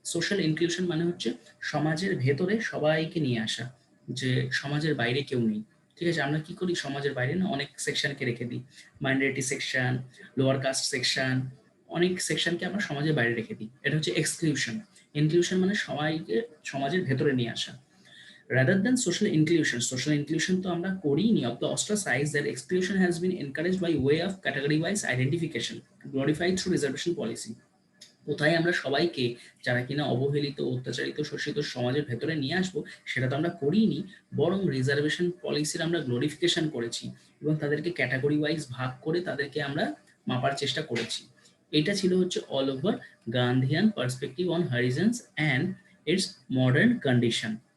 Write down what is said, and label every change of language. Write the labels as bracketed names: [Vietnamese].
[Bangla] Social inclusion মানে হচ্ছে সমাজের ভেতরে সবাইকে নিয়ে আসা, যে সমাজের বাইরে কেউ নেই। ঠিক আছে, আমরা কি করি? সমাজের বাইরে না অনেক সেকশনকে রেখে দিই, minority section, lower caste section, অনেক সেকশনকে আমরা সমাজের বাইরে রেখে দিই। এটা হচ্ছে এক্সক্লুশন। ইনক্লুশন মানে সবাইকে সমাজের ভেতরে নিয়ে আসা। [English] Rather than social inclusion [Bangla] তো আমরা করিনি। [English] Of the ostracized, that exclusion has been encouraged by way of category-wise identification, glorified through reservation policy. [Bangla] কোথায় আমরা সবাইকে, যারা কিনা অবহেলিত, অত্যাচারিত, শোষিত সমাজের ভেতরে নিয়ে আসবো, সেটা তো আমরা করিনি, বরং রিজার্ভেশন পলিসির আমরা গ্লোরিফিকেশন করেছি এবং তাদেরকে ক্যাটাগরি ওয়াইজ ভাগ করে তাদেরকে আমরা মাপার চেষ্টা করেছি। এটা ছিল হচ্ছে [English] All over Gandhian perspective on Harijans and its modern condition.